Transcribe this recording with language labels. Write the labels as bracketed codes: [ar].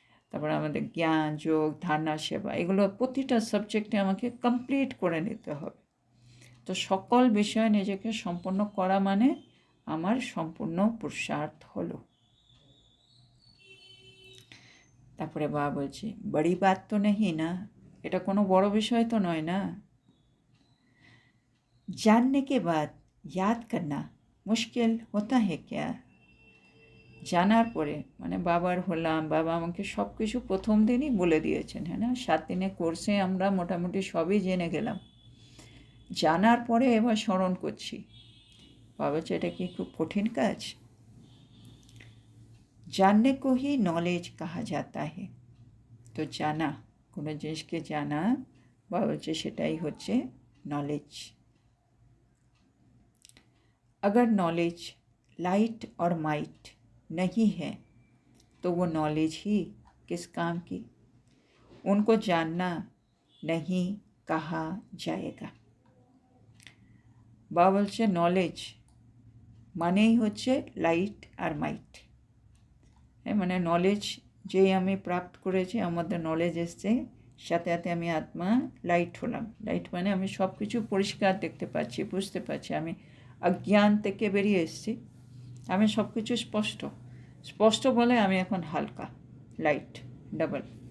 [bn] তারপরে আমাদের জ্ঞান যোগ ধারণা সেবা, এগুলো প্রতিটা সাবজেক্টে আমাকে কমপ্লিট করে নিতে হবে। তো সকল বিষয়ে নিজেকে সম্পন্ন করা মানে আমার সম্পূর্ণ পুরুষার্থ হলো। তারপরে বাবা বলছি [hi] বড়ি বাত [bn] তো নেই না, এটা কোনো বড় বিষয় তো নয় না। [hi] जानने के बाद याद करना मुश्किल होता है क्या? [bn] জানার পরে মানে বাবার হলাম, বাবা আমাকে সব কিছু প্রথম দিনই বলে দিয়েছেন, হ্যাঁ না, 7 দিনের কোর্সে আমরা মোটামুটি সবই জেনে গেলাম। জানার পরে এবার স্মরণ করছি, বাবা বলছে এটা কি খুব কঠিন কাজ? [hi] जानने को ही नॉलेज कहा जाता है। [bn] তো জানা, কোনো জিনিসকে জানা বা হচ্ছে সেটাই হচ্ছে নলেজ। [hi] अगर नॉलेज लाइट और माइट नहीं है तो वो नॉलेज ही किस काम की? उनको जानना नहीं कहा जाएगा। [bn] বা বলছে নলেজ মানেই হচ্ছে লাইট আর মাইট, হ্যাঁ, মানে নলেজ যেই আমি প্রাপ্ত করেছি, আমাদের নলেজ এসছে, সাথে সাথে আমি আত্মা লাইট হলাম। লাইট মানে আমি সব কিছু পরিষ্কার দেখতে পাচ্ছি, বুঝতে পারছি, আমি অজ্ঞান থেকে বেরিয়ে এসেছি, আমি সব কিছু স্পষ্ট বলে আমি এখন হালকা, লাইট ডাবল।